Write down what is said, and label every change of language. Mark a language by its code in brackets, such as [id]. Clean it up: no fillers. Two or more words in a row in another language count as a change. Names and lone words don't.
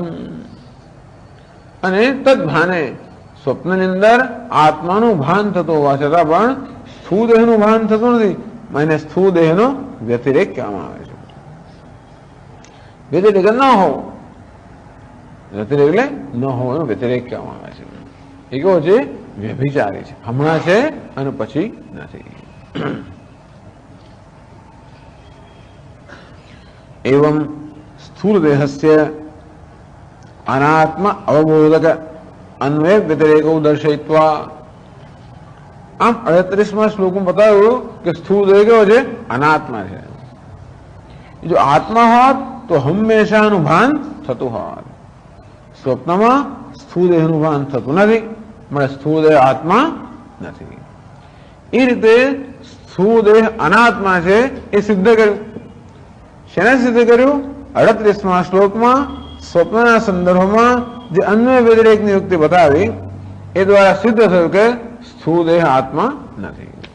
[gu] અને તદ્ભાને સ્વપ્નની અંદર આત્માનું ભાન થતું હોવા છતાં પણ સ્થૂદેહનું ભાન થતું નથી. એને સ્થૂદેહનો વ્યતિરેક કહેવામાં આવે છે. વ્યતિરેક ન હોવો, વ્યતિરેક એટલે ન હોવો એનો વ્યતિરેક કહેવામાં આવે છે. એ કેવો છે? વ્યભિચારી છે. હમણાં છે અને પછી નથી. [sa] एवं स्थूल देहस्य अनात्म अवबोधक अन्वय व्यतिरेक दर्शयित्वा. [hi] आम 38 श्लोक में बताया कि स्थूल देह [gu] કેવો છે? [hi] अनात्मा है. [gu] જો આત્મા હોત તો હમેશા ભાન થતું હોત. स्वप्નમાં સ્થૂળ દેહનું ભાન થતું નથી, મળે સ્થૂળ દેહ આત્મા નથી. એ રીતે સ્થૂળ દેહ અનાત્મા છે એ સિદ્ધ કર્યું. શેને સિદ્ધ કર્યું? 38મા શ્લોકમાં સ્વપ્નના સંદર્ભમાં જે અન્વય વ્યતિરેકની યુક્તિ બતાવી એ દ્વારા સિદ્ધ થયું કે સ્થૂળ દેહ આત્મા નથી.